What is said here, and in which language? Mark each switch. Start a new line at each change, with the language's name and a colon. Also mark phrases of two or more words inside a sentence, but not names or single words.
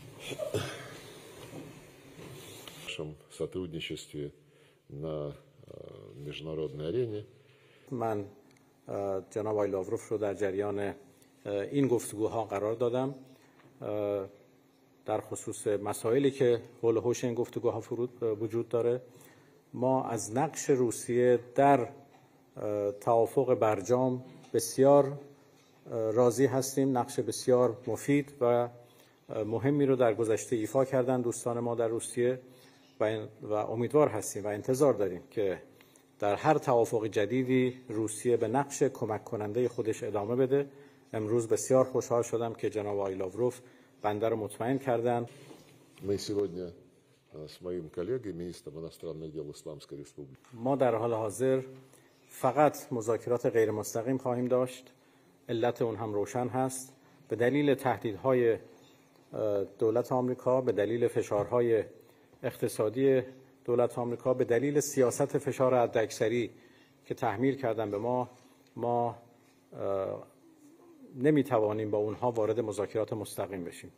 Russian: нашем сотрудничестве на международной арене.
Persian: من جناب آقای لاوروف رو در جریان این گفتگوها قرار دادم در خصوص مسائلی که حول و حوش این گفتگوها وجود داره. ما از نقش روسیه در توافق برجام بسیار راضی هستیم. نقش بسیار مفید و مهمی رو در گذشته ایفا کردن دوستان ما در روسیه و امیدوار هستیم و انتظار داریم که در هر توافق جدیدی روسیه به نقش کمک کننده خودش ادامه بده. امروز بسیار خوشحال شدم که جناب آقای لاوروف بنده رو مطمئن کردن.
Russian: Мы сегодня с моим коллегой, министром иностранных дел Исламской Республики.
Persian: ما در حال حاضر فقط مذاکرات غیر مستقیم خواهیم داشت. علت اون هم روشن هست. به دلیل تهدیدهای دولت آمریکا، به دلیل فشارهای اقتصادی دولت آمریکا، به دلیل سیاست فشار حداکثری که تحمیل کردن به ما نمیتوانیم با اونها وارد مذاکرات مستقیم بشیم.